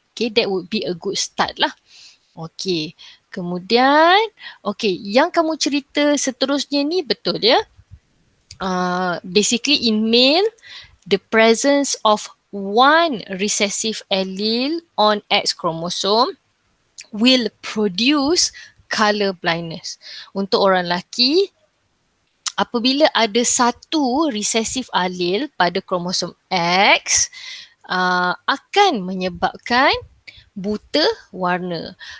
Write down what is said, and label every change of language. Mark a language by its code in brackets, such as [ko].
[en] Okay, that would be a good start lah. [ms] Okay, kemudian, okay, yang kamu cerita seterusnya ni betul ya. [en] Basically in male, the presence of one recessive allele on X chromosome will produce color blindness. [ms] Untuk orang lelaki, apabila ada satu recessive allele pada kromosom X, akan menyebabkan buta warna.